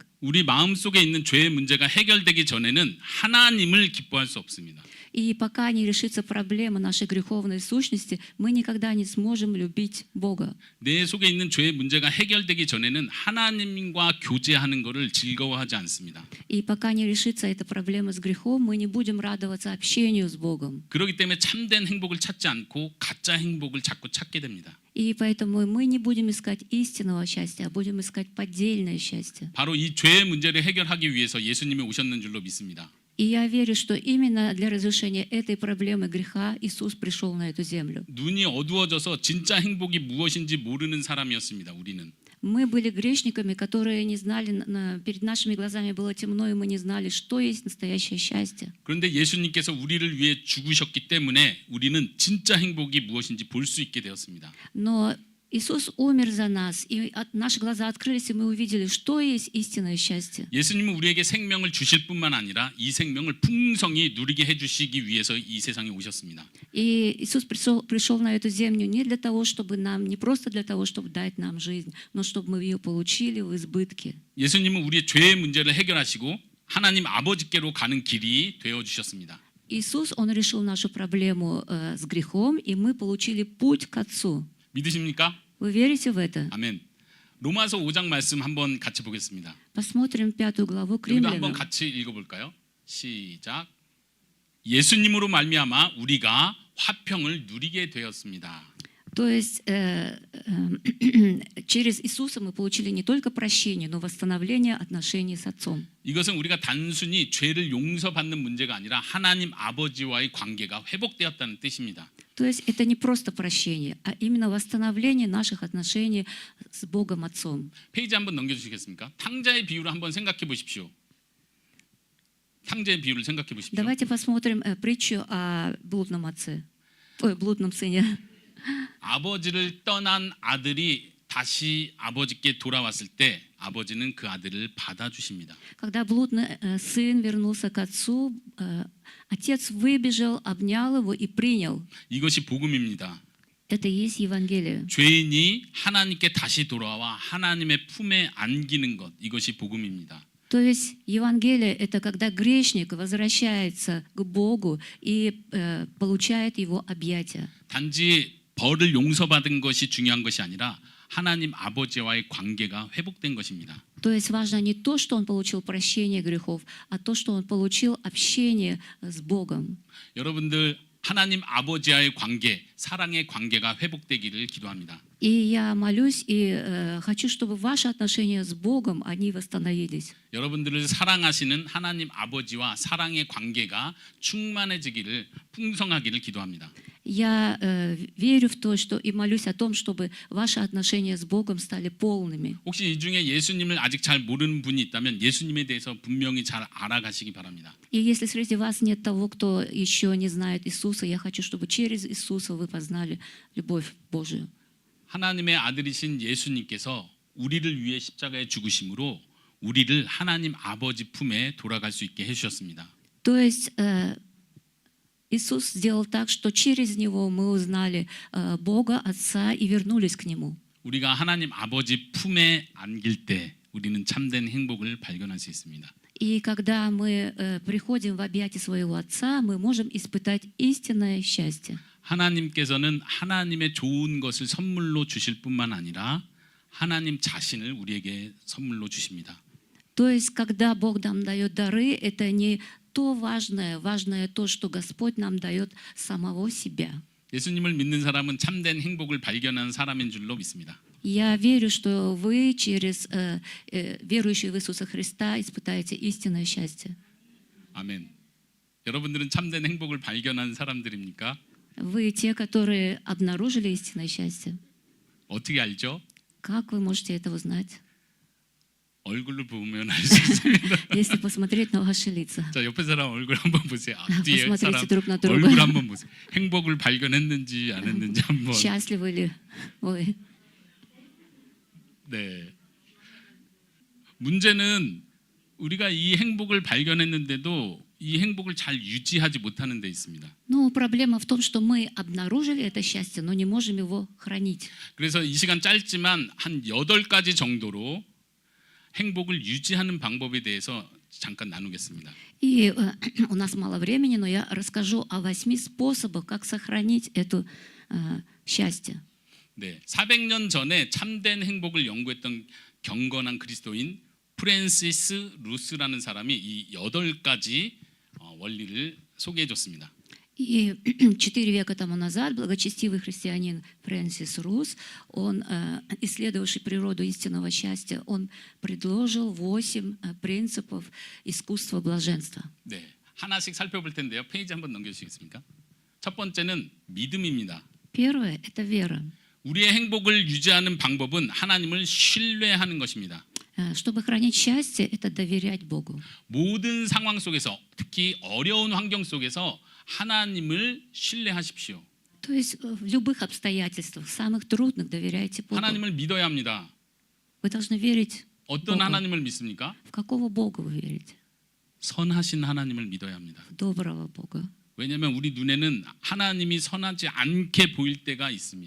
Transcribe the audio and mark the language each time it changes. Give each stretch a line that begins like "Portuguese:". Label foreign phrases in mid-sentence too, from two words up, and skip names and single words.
Korean: 우리 마음속에 있는 죄의 문제가 해결되기 전에는 하나님을 기뻐할 수 없습니다.
Russian: И пока не решится проблема нашей греховной сущности, мы никогда не сможем любить Бога.
Korean: 내 속에 있는 죄의 문제가 해결되기 전에는 하나님과 교제하는 것을 즐거워하지 않습니다.
Russian: И пока не решится эта проблема с грехом, мы не будем радоваться общению с Богом.
Korean: 그렇기 때문에 참된 행복을 찾지 않고 가짜 행복을 자꾸 찾게 됩니다.
Russian: И поэтому мы не будем искать истинного счастья, а будем искать поддельное счастье.
Korean: 바로 이 죄의 문제를 해결하기 위해서 예수님이 오셨는 줄로 믿습니다.
Russian: И я верю, что именно для разрешения этой проблемы греха Иисус пришел на эту землю.
Korean: 눈이 어두워져서 진짜 행복이 무엇인지 모르는 사람이었습니다. 우리는.
Russian: Мы были грешниками, которые не знали, перед нашими глазами было темно, и мы не знали, что есть настоящее счастье.
Korean: 그런데 예수님께서 우리를 위해 죽으셨기 때문에 우리는 진짜 행복이 무엇인지 볼 수 있게 되었습니다.
Russian: Но Иисус умер за нас, и наши глаза открылись, и мы увидели, что есть истинное счастье.
Korean: 예수님은 우리에게 생명을 주실 뿐만 아니라 이 생명을 풍성히 누리게 해주시기 위해서 이 세상에 오셨습니다.
Russian: И Иисус пришел на эту землю не для того, чтобы не просто для того, чтобы дать нам жизнь, но чтобы мы ее получили в избытке.
Korean: 예수님은 우리의 죄의 문제를 해결하시고 하나님 아버지께로 가는 길이 되어 주셨습니다.
Russian: Иисус, Он решил нашу проблему с грехом, и мы получили путь к Отцу.
Korean: 믿으십니까?
Russian: Вы верите в это?
Korean: 아멘. 로마서 5장 말씀 한번 같이 보겠습니다.
Russian: Посмотрим 5 главу к
Korean: 여기도 한번
Russian: Римлянам.
Korean: 같이 읽어볼까요? 시작. 예수님으로 말미암아 우리가 화평을 누리게 되었습니다.
Russian: То есть через Иисуса мы получили не только прощение, но восстановление отношений с Отцом.
Korean: 이것은 우리가 단순히 죄를 용서받는 문제가 아니라 하나님 아버지와의 관계가 회복되었다는 뜻입니다.
Russian: То есть это не просто прощение, а именно восстановление наших отношений с Богом Отцом.
Korean: 페이지 한번 넘겨주시겠습니까? 탕자의 비유를 한번 생각해 보십시오. 탕자의 비유를 생각해 보십시오.
Russian: Давайте посмотрим притчу о блудном сыне.
Korean: 아버지를 떠난 아들이 다시 아버지께 돌아왔을 때 아버지는 그 아들을 받아주십니다.
Russian: Когда блудный сын вернулся к отцу, отец выбежал, обнял его и принял.
Korean: 이것이 복음입니다.
Russian: Это и есть Евангелие.
Korean: 죄인이 하나님께 다시 돌아와 하나님의 품에 안기는 것, 이것이 복음입니다.
Russian: То есть Евангелие – это когда грешник возвращается к Богу и получает Его объятия.
Korean: 단지 벌을 용서받은 것이 중요한 것이 아니라 하나님 아버지와의 관계가 회복된 것입니다.
Russian: То есть важно не то, что он получил прощение грехов, а то, что он получил общение с Богом.
Korean: 여러분들 하나님 아버지와의 관계, 사랑의 관계가 회복되기를 기도합니다.
Russian: И я молюсь и хочу, чтобы ваши отношения с Богом, они восстановились.
Korean: 여러분들을 사랑하시는 하나님 아버지와 사랑의 관계가 충만해지기를 풍성하기를 기도합니다.
Russian: Я верю в то, что и молюсь о том, чтобы ваши отношения с Богом стали полными.
Korean: 혹시 이 중에 예수님을 아직 잘 모르는 분이 있다면 예수님에 대해서 분명히 잘 알아가시기 바랍니다.
Russian: И если среди вас нет того, кто еще не знает Иисуса, я хочу, чтобы через Иисуса вы познали любовь Божию.
Korean: 하나님의 아들이신 예수님께서 우리를 위해 십자가에 죽으심으로 우리를 하나님 아버지 품에 돌아갈 수 있게 해주셨습니다.
Russian: То есть Иисус сделал так, что через Него мы узнали Бога, Отца и вернулись к Нему.
Korean: 우리가 하나님 아버지 품에 안길 때 우리는 참된 행복을 발견할 수 있습니다.
Russian: И когда мы приходим в объятия своего Отца, мы можем испытать истинное счастье.
Korean: 하나님께서는 하나님의 좋은 것을 선물로 주실 뿐만 아니라 하나님 자신을 우리에게 선물로 주십니다.
Russian: То есть, когда Бог нам дает дары, это не то важное, важное то, что Господь нам дает самого себя.
Korean: 예수님을 믿는 사람은 참된 행복을 발견하는 사람인 줄로 믿습니다.
Russian: Я верю, что вы через верующие в Иисуса Христа испытаете истинное счастье.
Korean: 아멘. 여러분들은 참된 행복을 발견한 사람들입니까?
Russian: Вы те, которые обнаружили истинное счастье.
Korean: 어떻게 알죠?
Russian: Как вы можете это узнать?
Korean: 얼굴을 보면 알 수 있습니다.
Russian: Если посмотреть на ваши лица.
Korean: 자, 옆에 사람 얼굴 한번 보세요. 뒤에
Russian: Посмотрите
Korean: 사람
Russian: друг на друга.
Korean: 얼굴 한번 보세요. 행복을 발견했는지 안 했는지 한번.
Russian: Счастливы ли вы?
Korean: 네. 문제는 우리가 이 행복을 발견했는데도 이 행복을 잘 유지하지 못하는 데 있습니다.
Russian: Ну, проблема в том, что мы обнаружили это счастье, но не можем его хранить.
Korean: 그래서 이 시간 짧지만 한 8가지 정도로 행복을 유지하는 방법에 대해서 잠깐 나누겠습니다.
Russian: И у нас мало времени, но я расскажу о 8 способах, как сохранить это счастье.
Korean: 네, 400년 전에 참된 행복을 연구했던 경건한 그리스도인 프랜시스 루스라는 사람이 이 8가지 원리를 소개해 줬습니다.
Russian: И 4 века тому назад благочестивый христианин Фрэнсис Рус, он, исследовавший природу истинного счастья, он предложил 8 принципов искусства блаженства.
Korean: 네, 하나씩 살펴볼 텐데요. 페이지 한번 넘겨주시겠습니까? 첫 번째는 믿음입니다.
Russian: Первое – это вера.
Korean: 우리의 행복을 유지하는 방법은 하나님을 신뢰하는 것입니다.
Russian: Чтобы хранить счастье, это доверять Богу.
Korean: 모든 상황 속에서, 특히 어려운 환경 속에서 하나님을 신뢰하십시오.
Russian: То есть в любых обстоятельствах, в самых трудных доверяйте Богу.
Korean: 하나님을 믿어야 합니다.
Russian: Вы должны верить.
Korean: 어떤
Russian: Богу.
Korean: 하나님을 믿습니까?
Russian: В какого Бога вы верите?
Korean: 선하신 하나님을 믿어야 합니다.
Russian: В доброго Бога.
Korean: 왜냐하면 우리 눈에는 하나님이 선하지 않게 보일 때가 있습니다.